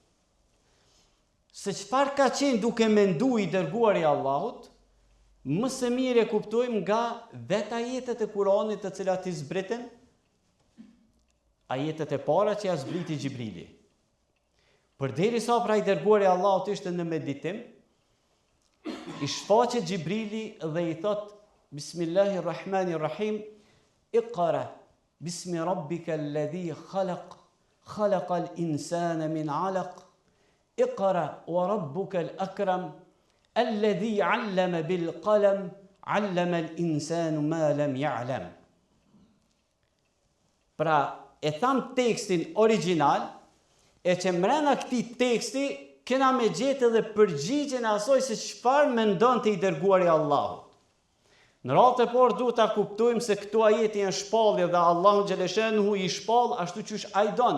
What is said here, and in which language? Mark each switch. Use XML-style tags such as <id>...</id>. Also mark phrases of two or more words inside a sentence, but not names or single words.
<sq>Se çfarë ka qenë duke menduar I dërguari I Allahut, më së miri e kuptojmë nga vetë ajetet e Kuranit të cilat I zbritën, ajetet e para që ja zbriti Xhibrili. Përderisa pra I dërguari I Allahut ishte në meditim, I shfaqet Xhibrili dhe I thot</sq> <ar>بسم الله الرحمن الرحيم اقرأ باسم ربك الذي خلق خلق الإنسان من علق اقرأ وربك الأكرم الذي علم بالقلم علم الإنسان ما لم يعلم.</ar> <sq>Pra, e tham tekstin original, e që mrena këtij teksti kena me gjetë edhe përgjigjen e asaj se çfarë mendonte I dërguari I Allahut. Në radhë e parë duhet ta kuptojmë se këto ajete janë shpallje dhe Allahu xhaleshenuhu I shpall ashtu siç ai don.</sq>